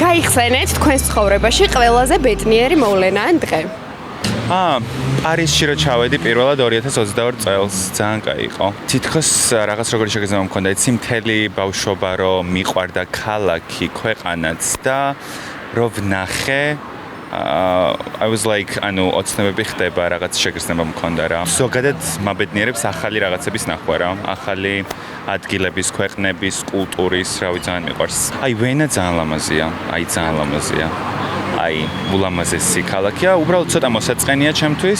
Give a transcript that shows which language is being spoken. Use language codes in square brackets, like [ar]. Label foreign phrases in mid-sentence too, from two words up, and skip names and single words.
[ka] გაიხსენეთ თქვენს ცხოვრებაში ყველაზე ბედნიერი მოვლენა ან დღე. პარიზში რო ჩავედი პირველად 2022 წელს, ძალიან კაი იყო. თითქოს რაღაც როგორი შეგეძლო მქონდა, იცი მთელი ბავშვობა რო მიყვარდა ქალაქი, ქვეყანაც და რო ვნახე [en] I was like, [ka] ოცნებები ხდება, რაღაც შეგრძნება მქონდა რა. ზოგადად მაბედნიერებს ახალი რაღაცების ნახვა რა, ახალი ადგილების, ქვეყნების, კულტურის, რავი, ძალიან მიყვარს. ვენა ძალიან ლამაზია, ძალიან ლამაზია. ულამაზესი ქალაქია, უბრალოდ ცოტა მოსაწყენია ჩემთვის.